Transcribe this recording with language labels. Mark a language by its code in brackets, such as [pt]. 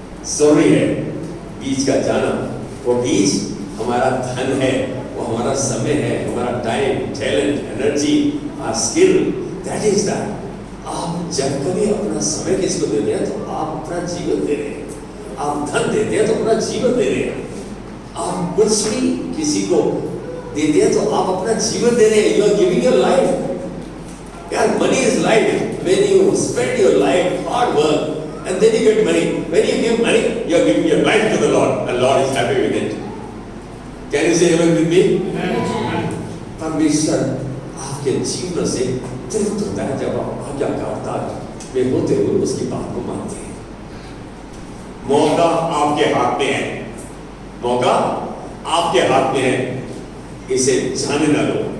[hi] जरूरी है बीज का जाना। वो बीज हमारा धन है, वो हमारा समय है, हमारा time, talent, energy, skill, [en] That is that. [hi] आप जब कभी अपना समय किसी को देते हैं तो आप अपना जीवन दे रहे हैं। आप धन देते हैं तो अपना जीवन दे रहे हैं। आप कुछ भी किसी को देते हैं तो आप अपना जीवन दे रहे हैं। [en] You are giving your life. यार, money is life. When you spend your life, hard work, and then you get money. When you give money, you are giving your life to the Lord, and Lord is happy with it. Can you say amen with me? [hi] परमेश्वर आपके जीवन से तृप्त होता है जब आप आज्ञाकारिता में होते हुए उसकी बात को मानते हैं। मौका आपके हाथ में है, मौका आपके हाथ में है, इसे जाने ना लो।